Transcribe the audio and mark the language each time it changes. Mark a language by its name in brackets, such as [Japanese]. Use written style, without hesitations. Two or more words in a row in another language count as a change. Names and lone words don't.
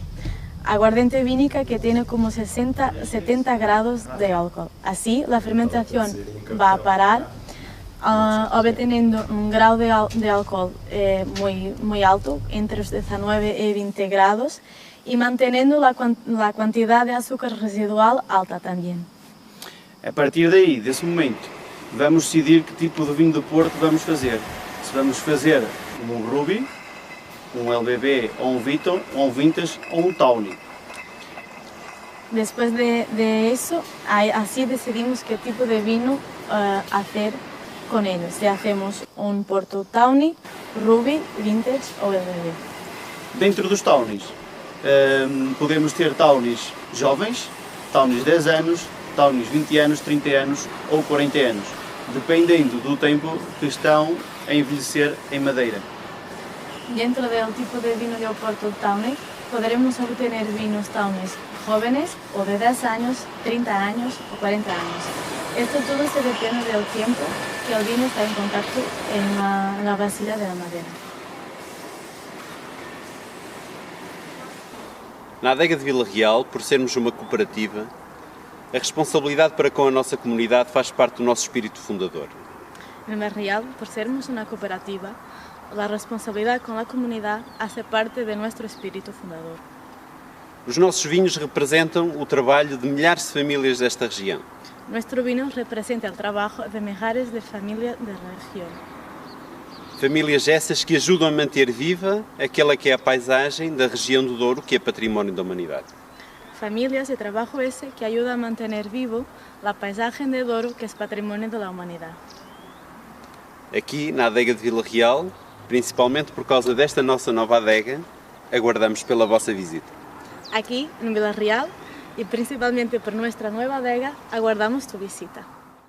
[Spanish] Aguardiente vínica que tiene como 70 grados de alcohol. Así la fermentación va a parar, obteniendo un grado de alcohol muy alto, entre los 19 y 20 grados, y manteniendo la cantidad de azúcar residual alta también. [Portuguese] A partir daí, desse momento, vamos decidir que tipo de vinho do Porto vamos fazer. Se vamos fazer um Ruby, um LBB, ou um Viton, ou um Vintage, ou um Tawny. [Spanish] Después de eso, así decidimos qué tipo de vino hacer con ellos. Si hacemos un Porto Tawny, Ruby, Vintage ou LBB. [Portuguese] Dentro dos Tawnies, podemos ter Tawnies jovens, Tawnies 10 anos, Tawnies 20 anos, 30 anos ou 40 anos, dependendo do tempo que estão a envelhecer em madeira. [Spanish] Dentro del tipo de vino de Oporto Tawny, podremos obtener vinos Tawnies jóvenes o de 10 años, 30 años o 40 años. Esto todo se depende del tiempo que el vino está en contacto en la vasija de la madera. [Portuguese] Na Adega de Vila Real, por sermos uma cooperativa, a responsabilidade para com a nossa comunidade faz parte do nosso espírito fundador. [Spanish] En Vila Real, por sermos una cooperativa, la responsabilidad con la comunidad hace parte de nuestro espíritu fundador. [Portuguese] Os nossos vinhos representam o trabalho de milhares de famílias desta região. [Spanish] Nuestro vino representa el trabajo de millares de familias de la región. [Portuguese] Famílias essas que ajudam a manter viva aquela que é a paisagem da região do Douro, que é património da humanidade. [Spanish] Familias de trabajo ese que ayuda a mantener vivo la paisaje de Douro, que es patrimonio de la humanidad. [Portuguese] Aqui, na Adega de Vila Real, principalmente por causa desta nossa nova adega, aguardamos pela vossa visita. [Spanish] Aquí, en Vila Real, y principalmente por nuestra nueva adega, aguardamos tu visita.